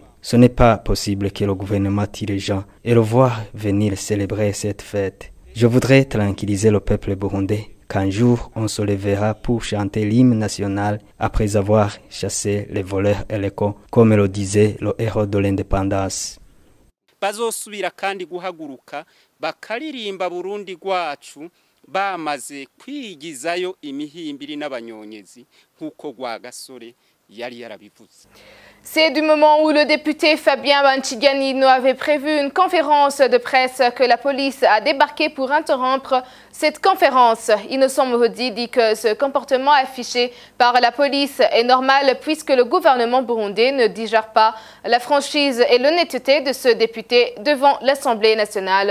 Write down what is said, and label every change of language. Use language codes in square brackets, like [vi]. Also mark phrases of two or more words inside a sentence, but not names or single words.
[fr] Ce n'est pas possible que le gouvernement tire les gens et le voir venir célébrer cette fête. Je voudrais tranquilliser le peuple burundais qu'un jour on se lèvera pour chanter l'hymne national après avoir chassé les voleurs et les cons, comme le disait le héros de l'indépendance. [rn] Bazosubira kandi guhaguruka bakaririmba Burundi gwacu bamaze kwigizayo imihimbiri n'abanyonyezi nkuko Rwagasore yari yarabivuze. [fr] C'est du moment où le député Fabien Banciganino avait prévu une conférence de presse que la police a débarqué pour interrompre cette conférence. Innocent Mohodi dit que ce comportement affiché par la police est normal puisque le gouvernement burundais ne digère pas la franchise et l'honnêteté de ce député devant l'Assemblée nationale.